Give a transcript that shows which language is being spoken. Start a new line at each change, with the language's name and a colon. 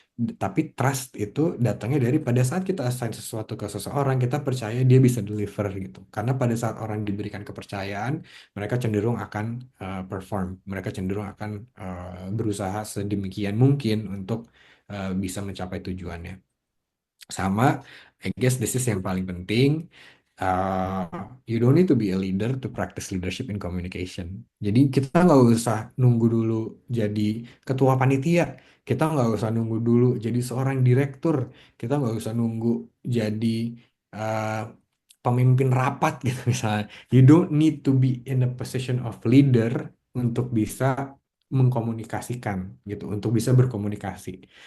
Indonesian: Tapi trust itu datangnya dari pada saat kita assign sesuatu ke seseorang, kita percaya dia bisa deliver gitu. Karena pada saat orang diberikan kepercayaan, mereka cenderung akan perform. Mereka cenderung akan berusaha sedemikian mungkin untuk bisa mencapai tujuannya. Sama,
English: I guess this is
Indonesian: yang paling penting.
English: uh, you don't need to be a leader to practice leadership in communication.
Indonesian: Jadi kita nggak usah nunggu dulu jadi ketua panitia. Kita nggak usah nunggu dulu jadi seorang direktur. Kita nggak usah nunggu jadi uh, pemimpin rapat gitu misalnya.
English: You don't need to be in a position of leader
Indonesian: untuk bisa mengkomunikasikan gitu, untuk bisa berkomunikasi.